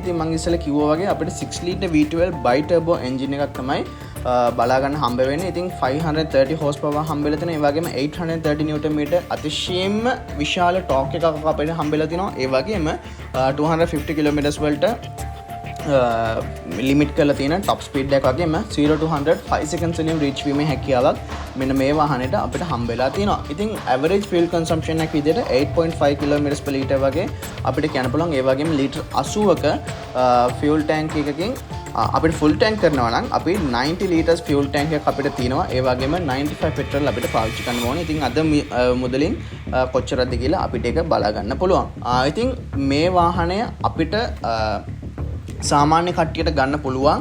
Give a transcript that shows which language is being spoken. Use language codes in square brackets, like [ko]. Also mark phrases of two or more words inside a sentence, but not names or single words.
[si] ඉතින් මම ඉස්සෙල්ලා කිව්වා වගේ අපිට 6 [en] liter V12 bi-turbo engine [si] එකක් තමයි බලා ගන්න හම්බ වෙන්නේ. ඉතින් 530 horsepower හම්බෙලා තියෙනවා. ඒ වගේම 830 [en] newton meter [si] අතිශයින්ම විශාල torque එකක් අපිට හම්බෙලා තිනවා. ඒ වගේම 250 kilometers වලට ලිමිට් කරලා තියෙන [en] top speed [si] එකක් වගේම 0 to 100 5 seconds වලින් reach වීමේ හැකියාවක් මෙන්න මේ වාහනේට අපිට හම්බෙලා තියෙනවා. ඉතින් [en] average fuel consumption [si] එක විදිහට 8.5 [en] kilometers per liter [si] වගේ අපිට කියන්න පුළුවන්. ඒ වගේම ලීටර් 80ක [en] fuel tank [si] එකකින් අපිට [en] full tank [si] කරනවා නම් අපි 90 [en] liters fuel tank [si] එකක් අපිට තියෙනවා. ඒ වගේම 95 petrol අපිට පාවිච්චි කරන්න ඕනේ. ඉතින් අද මුදලින් කොච්චරද කියලා අපිට ඒක බලා ගන්න පුළුවන්. ඉතින් මේ වාහනය අපිට සාමාන්‍ය කට්ටියට ගන්න පුළුවන්.